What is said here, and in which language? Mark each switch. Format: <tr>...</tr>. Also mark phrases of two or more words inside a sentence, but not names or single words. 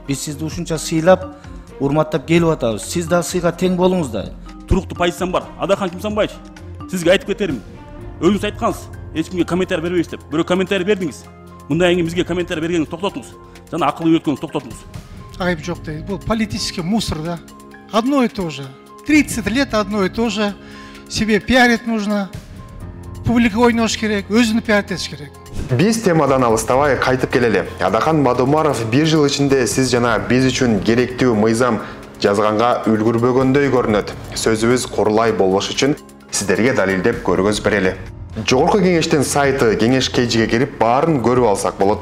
<ky>Биз сизди ушунча сыйлап, урматтап келип атабыз. Сиз да сыйга тең болуңуз да. Туруктуу позициям бар. Адахан Кимсанбаевич, сизге айтып кетерим. Өзүңүз айткансыз, эч кимге комментарий бербейсиз деп. Бирөө комментарий бердиңиз. Мындай бизге комментарий бергениңизди токтотуңуз. Жана акыл үйрөткөнүңүздү токтотуңуз.</ky> <kk>Айып жоқ дейді.</kk> <ru>Бұл политический мусор, да. Одно и то же. 30 лет одно и то же. Себе пиарить нужно.</ru> <ky>Публика ойнош керек, өзүнү пиаритеш керек. Биз темадан алыстабай кайтып келели. Адахан Мадумаров 1 жыл ичинде сиз жана биз үчүн керектүү мыйзам жазганга үлгүрбөгөндөй көрүнөт. Сөзүбүз курулай болбош үчүн сиздерге далилдеп көргөз берели. Жогорку кеңештин сайты кеңеш кейжиге кирип баарын көрүп алсак болот.</ky>